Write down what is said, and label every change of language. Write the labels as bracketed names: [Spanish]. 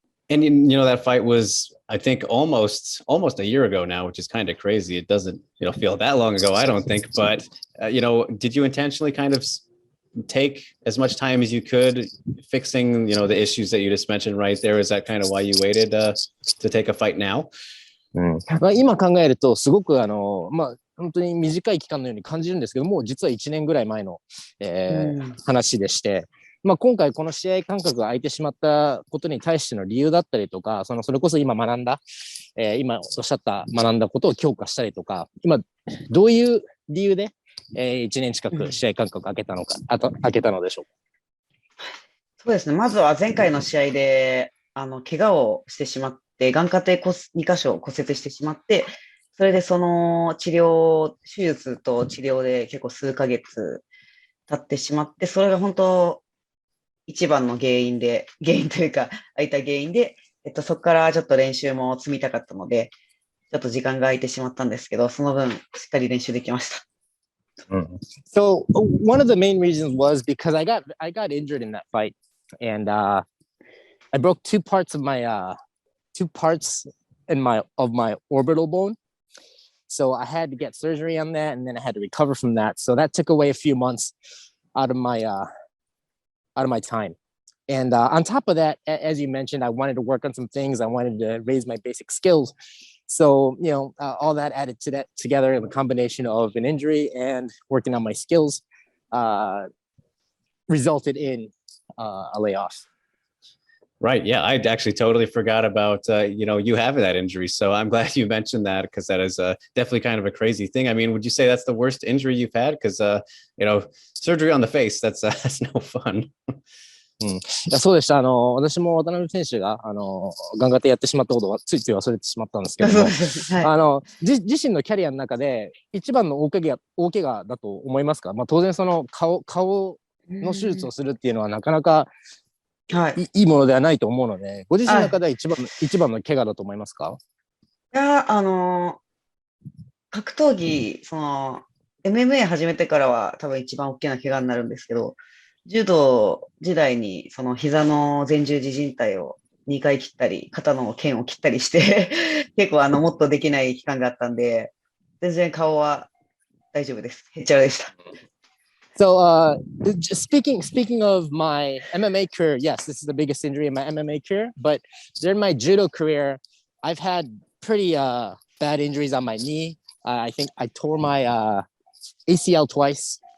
[English] And that fight was, I think, almost a year ago now, which is kind of crazy. It doesn't feel that long ago, I don't think. But did you intentionally kind of take as much time as you could fixing the issues that you just mentioned right there? Is that kind of why you waited to take a fight now? [Japanese] まあ今考えるとすごく本当に短い期間のように感じるんですけども、実は1年ぐらい前の、話でして。今回この試合感覚が空いてしまったことに対しての理由だったりとか、それこそ今学んだ、今おっしゃった学んだことを強化したりとか、今どういう理由で、1年近く試合感覚空けたのでしょうか？そうですね。まずは前回の試合で、怪我をしてしまって、眼下底2箇所骨折してしまって、それでその手術と治療で結構数ヶ月経ってしまって、それが本当、一番の原因というか、空いた原因で、そこからちょっと練習も積みたかったので、ちょっと時間が空いてしまったんですけど、その分、しっかり練習できました。 [English] So one of the main reasons was because I got injured in that fight, and I broke two parts of my orbital bone. So I had to get surgery on that, and then I had to recover from that. So that took away a few months out of my time. And on top of that, as you mentioned, I wanted to work on some things. I wanted to raise my basic skills. So, all that added to that together in the combination of an injury and working on my skills resulted in a layoff. Right. Yeah, I actually totally forgot about, you having that injury. So I'm glad you mentioned that, because that is definitely kind of a crazy thing. I mean, would you say that's the worst injury you've had? Because, surgery on the face, that's no fun. [Japanese] いや、そうでした。私も渡辺選手が、ガンガテやってしまったことはついつい忘れてしまったんですけども、そうです。はい。自身のキャリアの中で一番の大怪我だと思いますか？まあ当然その顔の手術をするっていうのはなかなかはい。いいものではないと思うので、ご自身のはい。中では一番の怪我だと思いますか？いや、格闘技、MMA 始めてからは多分一番大きな怪我になるんですけど、柔道時代にその膝の前十字靭帯を2回切ったり、肩の腱を切ったりして結構もっとできない期間があったんで、全然顔は大丈夫です。へっちゃらでした。 [English] So, speaking of my MMA career, yes, this is the biggest injury in my MMA career. But during my judo career, I've had pretty bad injuries on my knee. I think I tore my ACL twice.